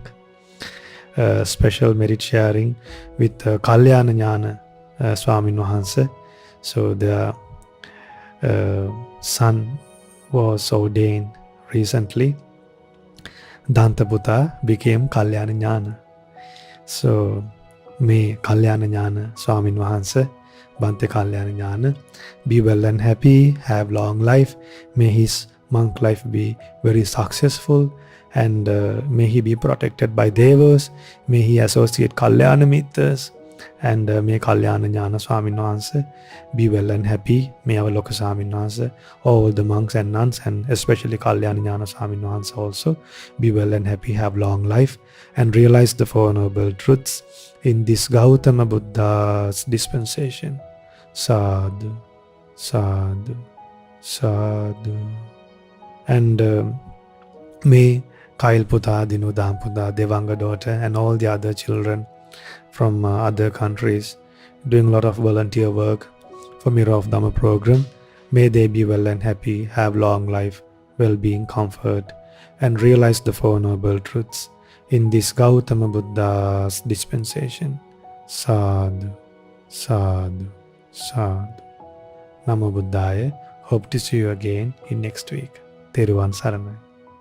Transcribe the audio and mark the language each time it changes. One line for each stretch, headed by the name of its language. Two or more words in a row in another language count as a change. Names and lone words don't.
English: Special merit sharing with Kalyana Jnana Swamin Wahansa. So their son was ordained recently. Dantaputa became Kalyana Jnana. So may Kalyana Jnana Swamin Wahansa, Bante Kalyana Jnana, be well and happy, have long life. May his monk life be very successful, and may he be protected by Devas. May he associate
Pali: Kalyana Mittas,
English: and may Kalyana Jnana Swamin Wahansa be well and happy. May our Lokaswamin Wahansa, all the monks and nuns, and especially Kalyana Jnana Swamin Wahansa also be well and happy, have long life, and realize the Four Noble Truths in this Gautama Buddha's dispensation.
Pali: Sadhu, sadhu, sadhu.
English: And may Kail Puta, Dinu Dhamputa, Devanga daughter, and all the other children from other countries doing a lot of volunteer work for Mirror of Dhamma program, May they be well and happy, have long life, well-being, comfort, and realize the Four Noble Truths in this Gautama Buddha's dispensation.
Pali: Sadhu, sadhu, sadhu. Namo Buddhaya.
English: Hope to see you again in next week.
Sinhala: Theruvan Saranai.